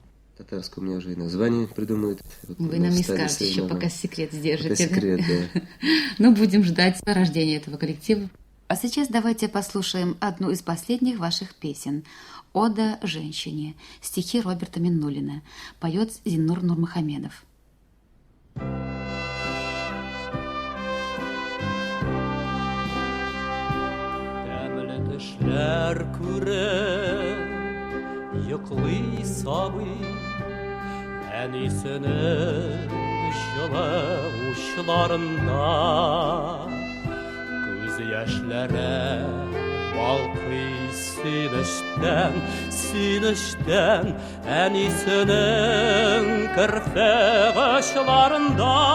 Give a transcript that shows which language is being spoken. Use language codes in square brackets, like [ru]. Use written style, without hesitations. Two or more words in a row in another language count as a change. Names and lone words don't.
[ru] Татарское у меня уже и название придумают. Вот вы нам не скажете, еще пока секрет сдержите. Пока секрет, да. Ну, будем ждать рождения этого коллектива. А сейчас давайте послушаем одну из последних ваших песен «Ода женщине», стихи Роберта Миннуллина. Поет Зиннур Нурмухамедов. [tt] Тәмле төшләр күрә, йоклый сабый, әнисенең җылы учларында күз яшьләре балкый сөенечтән, әнисенең керфе кышларында.